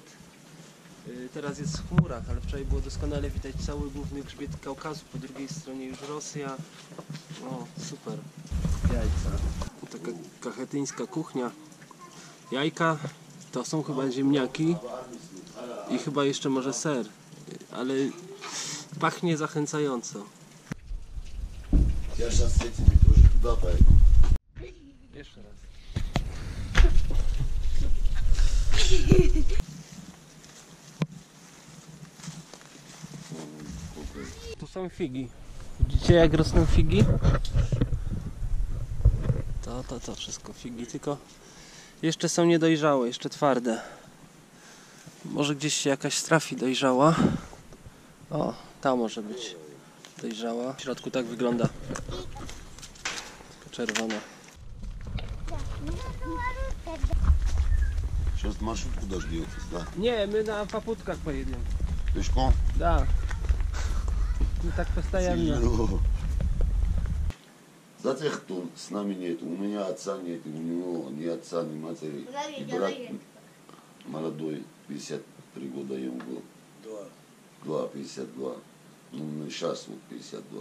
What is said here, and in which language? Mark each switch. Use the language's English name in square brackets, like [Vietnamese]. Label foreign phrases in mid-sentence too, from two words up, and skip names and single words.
[Polish] Teraz jest w chmurach, ale wczoraj było doskonale widać cały główny grzbiet Kaukazu, po drugiej stronie już Rosja. O, super. Jajca. Taka kachetyńska kuchnia. Jajka to są chyba ziemniaki i chyba jeszcze może ser, ale pachnie zachęcająco. [Russian] Я сейчас с этими тоже туда пойду. [Polish] Jeszcze raz. Tu są figi. Widzicie jak rosną figi? To wszystko figi, tylko jeszcze są niedojrzałe, jeszcze twarde. Może gdzieś się jakaś trafi dojrzała. O, ta może być dojrzała. W środku tak wygląda. Tylko czerwona. [Russian] Сейчас маршрутку дождетесь, да? [Polish] Nie, my na paputkach pojedziemy. [Russian] Пешком? [Polish] Da. My tak постоянно. [Russian] Тяжело. За тех, кто с нами нет, у меня отца нет, у него ни отца, ни матери. И брат молодой, 53 года ему был. 52. Ну, сейчас вот 52.